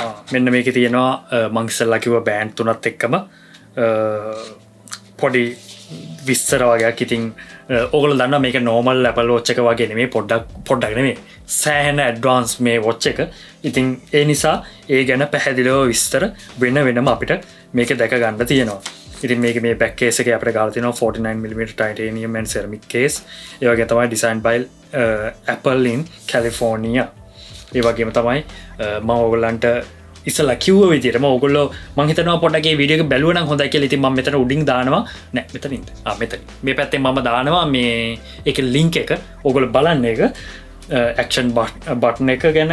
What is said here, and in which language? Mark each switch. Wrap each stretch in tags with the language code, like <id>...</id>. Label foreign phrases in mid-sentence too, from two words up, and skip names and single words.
<si>මෙන්න මේකේ තියෙනවා මං ඉස්සෙල්ලා කිව්ව බෑන්ඩ් තුනත් එක්කම පොඩි විස්තර වගේක්. ඉතින් ඕගොල්ලෝ දන්නවා මේක normal Apple Watch එක වගේ නෙමෙයි, පොඩ්ඩක් නෙමෙයි. සෑහෙන advance මේ watch එක. ඉතින් ඒ නිසා ඒ ගැන පැහැදිලිව විස්තර වෙනම අපිට මේක දැක ගන්න තියෙනවා. ඉතින් මේක මේ</si> <en>back case</en> <si>එකේ අපිට ගාලා තියෙනවා</si> <en>49mm titanium and ceramic case.</en> <si>ඒ වගේ තමයි</si> <en>designed by Apple in California.</en> <si>ඒ වගේම තමයි මම ඕගොල්ලන්ට ඉස්සලා කිව්ව විදිහටම ඕගොල්ලෝ මම හිතනවා පොඩ්ඩක් මේ වීඩියෝ එක බැලුවා නම් හොඳයි කියලා. ඉතින් මම මෙතන උඩින් දානවා. නෑ මෙතනින්ද? මෙතන. මේ පැත්තෙන් මම දානවා මේ ඒකේ link එක. ඕගොල්ලෝ බලන්න ඒක.</si> <en>action button</en> <si>එක ගැන.</si>